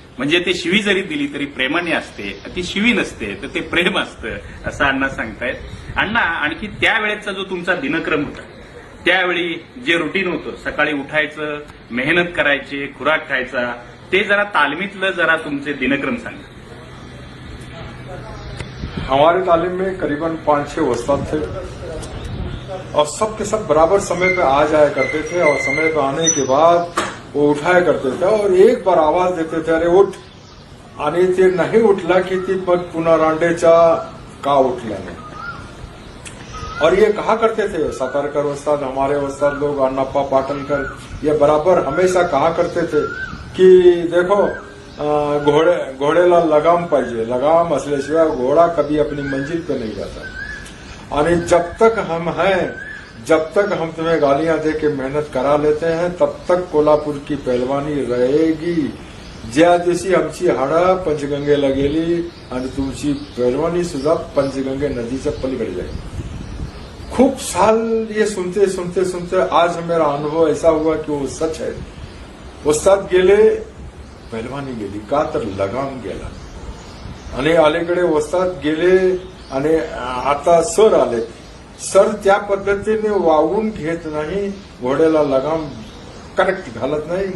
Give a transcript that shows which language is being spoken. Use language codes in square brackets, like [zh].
[mr] म्हणजे ते शिवी जरी दिली तरी प्रेमाने असते, ती शिवी नसते तर ते प्रेम असतं असं अण्णा सांगतायत. अण्णा आणखी त्यावेळेचा जो तुमचा दिनक्रम होता, त्यावेळी जे रुटीन होतं, सकाळी उठायचं, मेहनत करायची, खुराक खायचा, ते जरा तालमीतलं जरा तुमचे दिनक्रम सांगा. [hi] हमारे तालीम में करीबन 5-6 वस्ताद थे और सब के सब बराबर समय पे आ जाया करते थे. और समय पे आने के बाद वो उठाया करते थे और एक बार आवाज देते थे अरे उठ. [mr] आणि ते नाही उठला की ती पण पुन्हा रांडेचा का उठला नाही. [hi] और ये कहा करते थे सातारकर वस्ताद, हमारे वस्ताद लोग अन्नप्पा पाटणकर, ये बराबर हमेशा कहा करते थे की देखो [mr] घोड़ेला लगाम पाहिजे, लगाम असल्याशिवाय [hi] घोड़ा कभी अपनी मंजिल पे नहीं जाता. आणि जब तक हम हैं, जब तक हम तुम्हें गालियां दे के मेहनत करा लेते हैं, तब तक कोल्हापूर की पहलवानी रहेगी. [mr] ज्या दिवशी आमची हाडं पंचगंगेला गेली आणि तुमची पहलवानी सुद्धा पंचगंगे नदीच्या पलीकडे जाईल. [hi] खूप साल ये सुनते सुनते सुनते आज मेरा अनुभव ऐसा हुआ कि वो सच है. [mr] वस्ताद गेले, पहलवानी गेली, का तर लगाम गेला. आणि अलीकडे वस्ताद गेले आणि आता सर आले. सर त्या पद्धतीने वावून घेत नाही, घोड्याला लगाम करेक्ट घालत नाही.